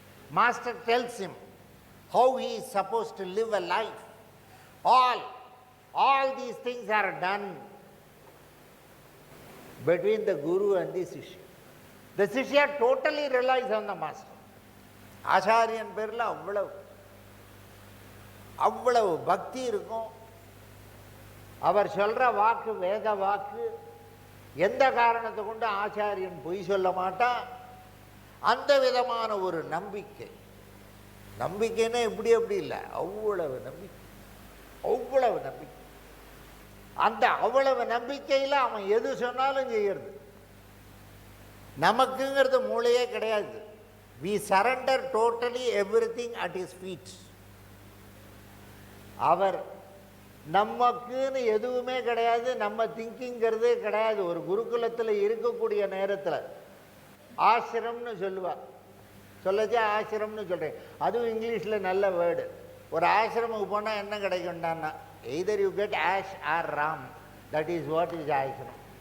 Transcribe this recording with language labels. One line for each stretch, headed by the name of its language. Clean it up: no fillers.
English: Master tells him how he is supposed to live a life. All these things are done between the guru and the shishya. The shishya totally relies on the master.
Tamil: ஆச்சாரியன் பேரில் அவ்வளவு பக்தி இருக்கும். அவர் சொல்கிற வாக்கு வேத வாக்கு. எந்த காரணத்தை கொண்டு ஆச்சாரியன் பொய் சொல்ல மாட்டான். அந்த விதமான ஒரு நம்பிக்கை. நம்பிக்கைன்னா எப்படி இல்லை, அவ்வளவு நம்பிக்கை, அவ்வளவு நம்பிக்கை. அந்த அவ்வளவு நம்பிக்கையில் அவன் எது சொன்னாலும் செய்யறது. நமக்குங்கிறது மூளையே கிடையாது.
English: We surrender totally everything at his feet.
Tamil: அவர் நமக்குன்னு எதுவுமே கிடையாது, நம்ம திங்கிங்கிறதே கிடையாது. ஒரு குருகுலத்தில் இருக்கக்கூடிய நேரத்தில் ஆசிரம்னு சொல்லுவாள். சொல்லச்சே ஆசிரம்னு சொல்கிறேன், அதுவும் இங்கிலீஷில் நல்ல வேர்டு. ஒரு ஆசிரமுக்கு போனால் என்ன கிடைக்கும்டான்னா,
English: Either you get ash or Ram, that is what is ashram.